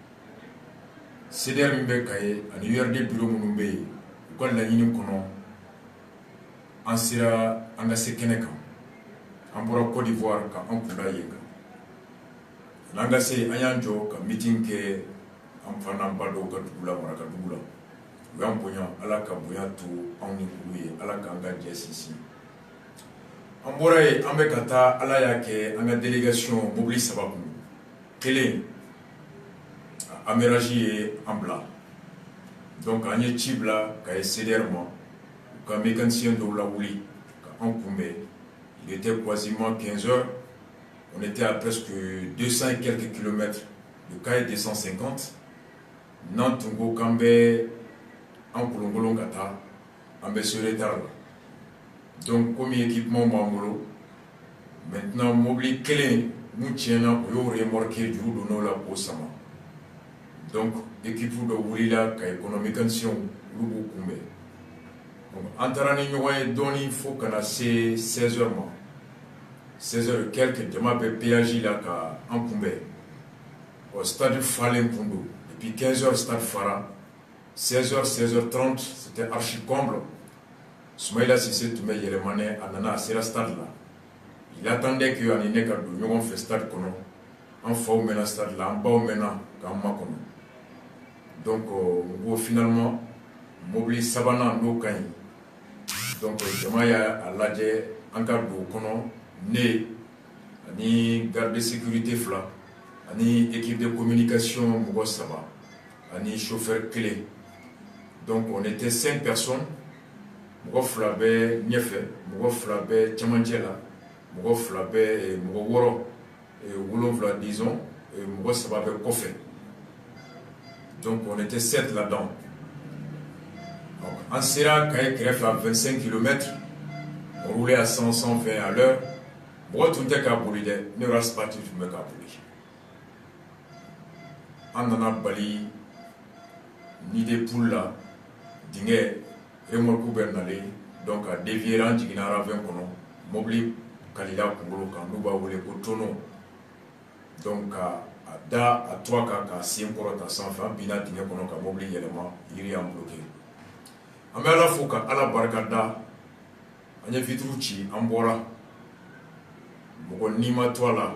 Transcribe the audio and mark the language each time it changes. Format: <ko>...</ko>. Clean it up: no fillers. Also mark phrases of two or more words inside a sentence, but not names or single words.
<bm>CDR min bɛ Kayi ani URD bureau minnu bɛ yen u ka laɲini kɔnɔ an sera an ka se kɛnɛ kan an bɔra Côte d'Ivoire ka an kunda yen kan n'an ka se an y'an jɔ ka meeting kɛ an fa n'an ba dɔw ka dugu la Maraka dugu la u y'an bonya Ala ka bonya to anw ni olu ye Ala k'an ka jɛ sinsin an bɔra yen an bɛ ka taa Ala y'a kɛ an ka délégation mobili 3 kun kelen aménage ye an bila donc an ye ci bila ka ye CDR ma u ka mécanicien dɔw lawuli ka an kunbɛn</bm> <fr>il était quasiment 15 heures on était à presque 200 et quelques kilomètres de Kayi 250</fr> <bm>n'an tun ko k'an bɛ an kolonkolon ka taa an bɛ se retard la</bm> <fr>donc comme</fr> <bm>équipement b'an bolo maintenant mobili kelen mun tiɲɛna o y'o remorqué juru donn'o la k'o sama</bm> <fr>donc équipe</fr> <bm>dɔ wulila Kayi kɔnɔ mécanicien olu b'u kunbɛn donc an taara ni ɲɔgɔn ye dɔɔni fo ka na se 16 heures ma</bm> <fr>16 heures quelques</fr> <bm>jama bɛ péage la ka an kunbɛn</bm> <fr>au stade</fr> <bm>falen tun don</bm> <fr>depuis 15 heures stade fara 16 heures 16h30 c'était archi comble Soumaïla Cissé</fr> <bm>tun bɛ yɛlɛmanɛ a nana a sera stade la</bm> <fr>il attendait que</fr> <bm>ani ne ka don ɲɔgɔn fɛ stade kɔnɔ an faw mɛnna stade la an baw mɛnna k'an makɔnɔ donc n ko finalement mobili sabanan n'o ka ɲi donc jama y'a lajɛ an ka don o kɔnɔ ne ani</bm> <fr>garde de sécurité 2</fr> <bm>ani</bm> <fr>équipe de communication</fr> <bm>mɔgɔ 3 ani chauffeur kelen</bm> <fr>donc on était 5 personnes</fr> <bm>mɔgɔ 2 bɛ ɲɛfɛ mɔgɔ 2 bɛ cɛmancɛ la mɔgɔ 2 bɛ mɔgɔ 7 disons mɔgɔ 3 bɛ kɔfɛ</bm> <fr>donc on était 7 là-dedans</fr> <bm>donc an sera Kayi kɛrɛfɛ</bm> <fr>à 25 km on roulait à 100-120 à l'heure</fr> <bm>mɔgɔ tun tɛ k'a boli dɛ ne race parti tun bɛ k'a boli an nana bali ni</bm> <fr>de poule</fr> <bm>la dingɛ remorque bɛ nalen donc a dévier an jiginna ravin kɔnɔ mobili kalila kunkolo kan n'u b'a wele ko tonneau donc ka a da a toit kan k'a sen kɔrɔta sanfɛ an binna dingɛ kɔnɔ ka mobili yɛlɛma yiri y'an bloqué an bɛ Ala fo ka Ala barikada an ye vitre ci an bɔra mɔgɔ ni ma to a la</bm>